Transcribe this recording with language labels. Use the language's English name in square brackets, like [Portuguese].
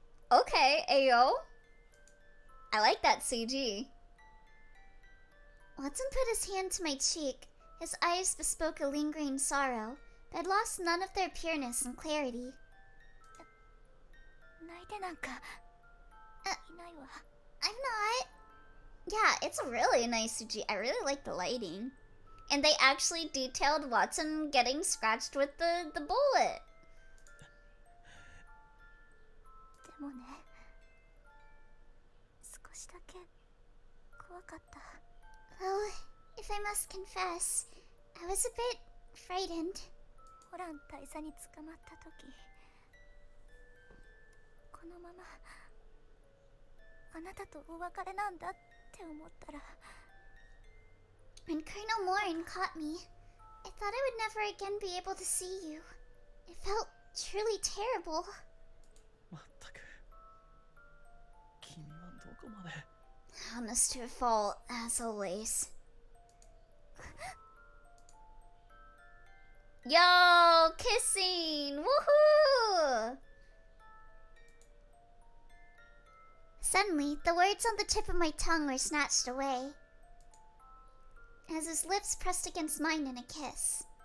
[English] Okay, Ayo. I like that CG. Watson put his hand to my cheek. His eyes bespoke a lingering sorrow, but had lost none of their pureness and clarity. [Japanese] 泣いてなんかいないわ [English] I'm not. Yeah, it's a really nice CG. I really like the lighting. And they actually detailed Watson getting scratched with the bullet. [Japanese] でもね少しだけ怖かった [English] Well, if I must confess, I was a bit frightened. [Japanese] ホラン大佐に捕まった時このままあなたとお別れなんだって思ったら [English] When Colonel Morin caught me, I thought I would never again be able to see you. It felt truly terrible. [Japanese] まったく君はどこまで [English] Honest to a fault, as always. Yo, kissing! Woohoo! Suddenly, the words on the tip of my tongue were snatched away, as his lips pressed against mine in a kiss.